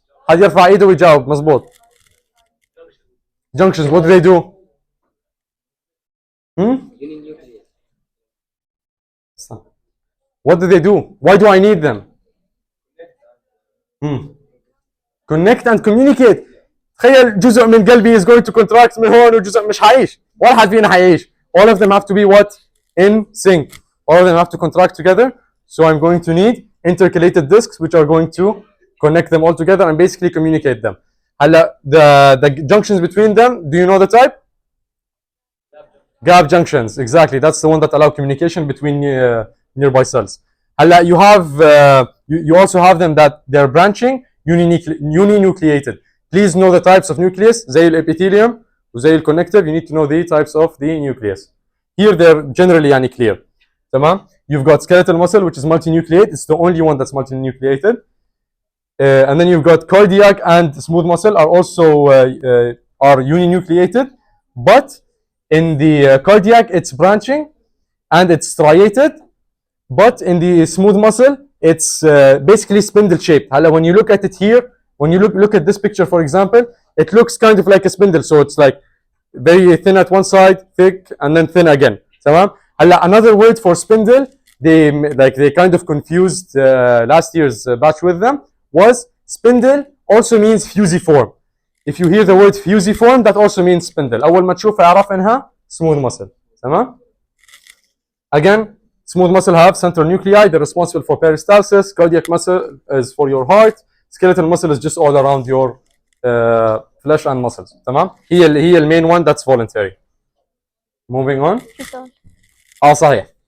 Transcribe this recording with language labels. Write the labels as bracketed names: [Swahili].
[Arabic] حد يرفع ايده ويجاوب مظبوط. [English] Junctions, what do they do? Uninucleate. What do they do? Why do I need them? Connect and communicate. [Arabic] تخيل جزء من قلبي [English] is going to contract [Arabic] من هون وجزء مش حيعيش. ولا حد فينا حيعيش. [English] All of them have to be what? In sync. All of them have to contract together. So I'm going to need intercalated discs which are going to connect them all together and basically communicate them. The junctions between them, do you know the type? Gap junctions, exactly. That's the one that allow communication between nearby cells. You have you also have them that they're branching uninucleated. Please know the types of nucleus. [Arabic] زي الepithelium وزي الconnective. [English] You need to know the types of the nucleus. Here they're generally يعني clear. [Arabic] تمام. [English] You've got skeletal muscle which is multinucleate. It's the only one that's multinucleated. And then you've got cardiac and smooth muscle are also are uninucleated, but in the cardiac it's branching and it's striated, but in the smooth muscle it's basically spindle shaped. When you look at it here, when you look at this picture for example, it looks kind of like a spindle, so it's like very thin at one side, thick, and then thin again. [Arabic] تمام. [English] Another word for spindle, they kind of confused last year's batch with them, was spindle also means fusiform. If you hear the word fusiform, that also means spindle. [Arabic] أول ما تشوفها اعرف إنها smooth muscle. تمام. [English] Again, smooth muscle have central nuclei. They're responsible for peristalsis. Cardiac muscle is for your heart. Skeletal muscle is just all around your flesh and muscles. [Arabic] تمام. [English] هي main one that's voluntary. Moving on. صحيح.